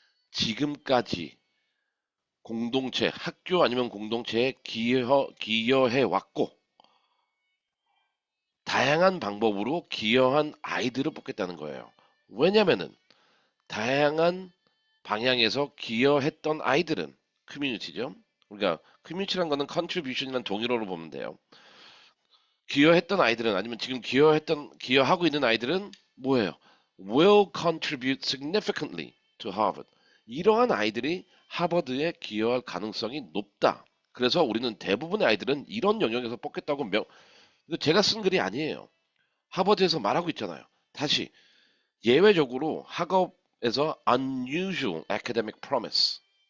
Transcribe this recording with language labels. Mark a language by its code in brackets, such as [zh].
[ko] 지금까지 공동체, 학교 아니면 공동체에 기여해 왔고 다양한 방법으로 기여한 아이들을 뽑겠다는 거예요. 왜냐면은 다양한 방향에서 기여했던 아이들은 커뮤니티죠. 그러니까 커뮤니티란 거는 contribution이란 동일어로 보면 돼요. 기여했던 아이들은 아니면 지금 기여하고 있는 아이들은 뭐예요? [en] Will contribute significantly to Harvard. [ko] 이러한 아이들이 하버드에 기여할 가능성이 높다. 그래서 우리는 대부분의 아이들은 이런 영역에서 뽑겠다고 이거 제가 쓴 글이 아니에요. 하버드에서 말하고 있잖아요. 다시 예외적으로 학업에서 [en] unusual academic promise.